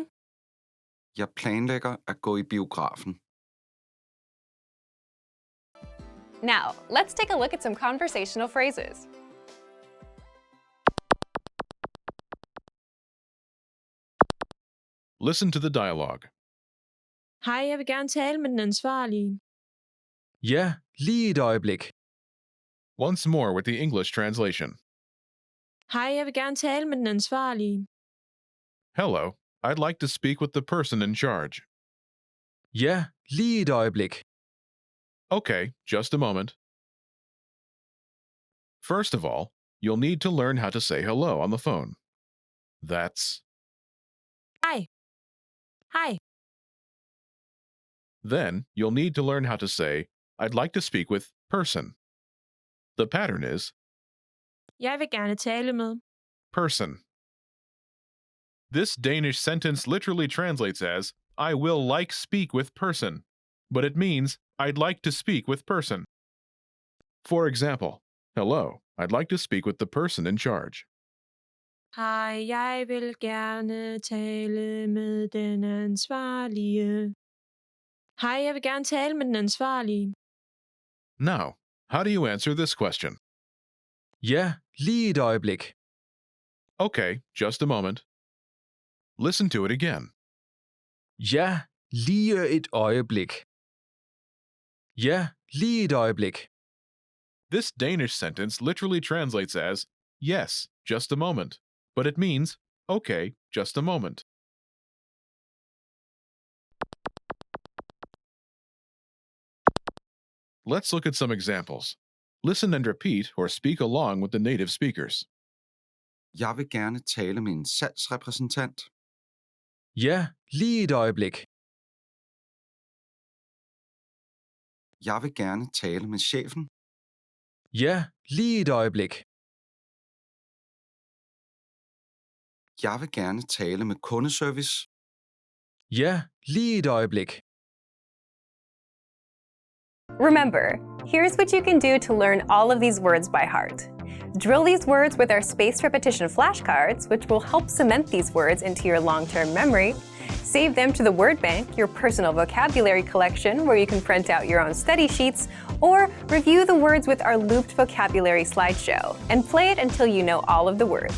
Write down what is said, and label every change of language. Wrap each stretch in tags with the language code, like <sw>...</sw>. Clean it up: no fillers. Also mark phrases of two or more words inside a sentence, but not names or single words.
<da>Jeg planlægger at gå i biografen.</da> <en>Now, let's take a look at some conversational phrases. Listen to the dialogue.</en> <da>Hej, jeg vil gerne tale med den ansvarlige. Ja, lige et øjeblik.</da> <en>Once more with the English translation.</en> <da>Hej, jeg vil gerne tale med den ansvarlige.</da> <en>Hello, I'd like to speak with the person in charge. Ja, lige et øjeblik. Okay, just a moment. First of all, you'll need to learn how to say hello on the phone. That's,</en> <da>Hej. Hej.</da> <en>then you'll need to learn how to say, I'd like to speak with person. The pattern is</en> <da>Jeg vil gerne tale med.</da> <en>person. This Danish sentence literally translates as, I will like speak with person, but it means I'd like to speak with person. For example, hello, I'd like to speak with the person in charge.</en> <da>Hej, jeg vil gerne tale med den ansvarlige. Hej, jeg vil gerne tale med den ansvarlige.</da> <en>Now, how do you answer this question?</en> <da>Ja, lige et øjeblik.</da> <en>Okay, just a moment. Listen to it again.</en> <da>Ja, lige et øjeblik. Ja, lige et øjeblik.</da> <en>This Danish sentence literally translates as, yes, just a moment, but it means, okay, just a moment. Let's look at some examples. Listen and repeat or speak along with the native speakers.</en> <da>Jeg vil gerne tale med en salgsrepræsentant. Ja, lige et øjeblik. Jeg vil gerne tale med chefen. Ja, lige et øjeblik. Jeg vil gerne tale med kundeservice. Ja, lige et øjeblik.</da> <en>Remember, here's what you can do to learn all of these words by heart. Drill these words with our spaced repetition flashcards, which will help cement these words into your long-term memory. Save them to the word bank, your personal vocabulary collection, where you can print out your own study sheets, or review the words with our looped vocabulary slideshow, and play it until you know all of the words.</en>